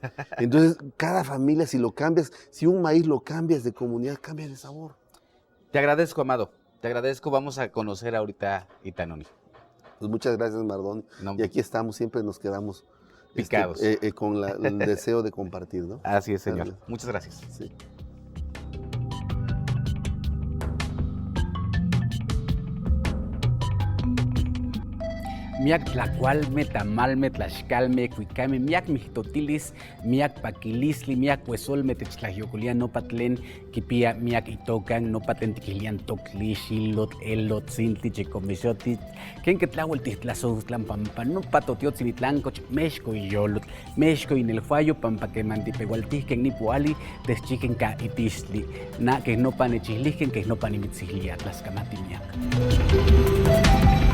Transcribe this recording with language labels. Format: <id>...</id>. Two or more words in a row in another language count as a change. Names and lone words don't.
<es>Entonces, cada familia, si lo cambias, si un maíz lo cambias de comunidad, cambia de sabor. Te agradezco, Amado. Te agradezco. Vamos a conocer ahorita Itanoni. Pues muchas gracias, Mardoni. No. Y aquí estamos, siempre nos quedamos picados. Con el deseo de compartir, ¿no? Así es, señor. Gracias. Muchas gracias. Sí.</es> <nhe>Miak tlacualme, tamalme, tlaxcalme, cuicame, miak mixtotilis, miak paquilisli, miak huesolme, techtlajyocolia, nopa tlen, kipia, miak itocan, nopa tentiquilian tocli, xilot, elot, zintli, checomixotit, ken que tlahuel titlazoutlan pampa, nopa totiotzilitlancoch, mexco y yolot, mexco y nelfuayo, pampa que mantipehualtihken nipuali, teschiken ka itisli, na que nopa nechihliken, que nopa nimitzihlia, tlaskamati miak.</nhe>